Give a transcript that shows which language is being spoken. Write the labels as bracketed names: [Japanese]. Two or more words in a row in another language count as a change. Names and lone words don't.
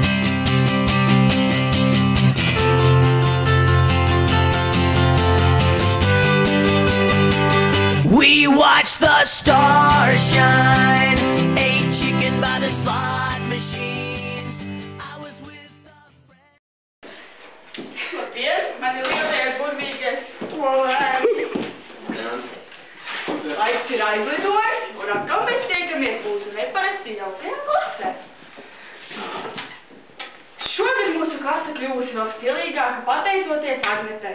[English] We watched the stars shine, ate chicken by the slot machines. I was with a friend. [Latvian] Labdien, man ir lielais burvīgais skolēns. Laiks ir aizlidojis, un atkal mēs tiekamies mūsu neparasti jaukajā klasē. Šodien mūsu klase kļuvusi vēl stilīgāka pateicoties Agnetei.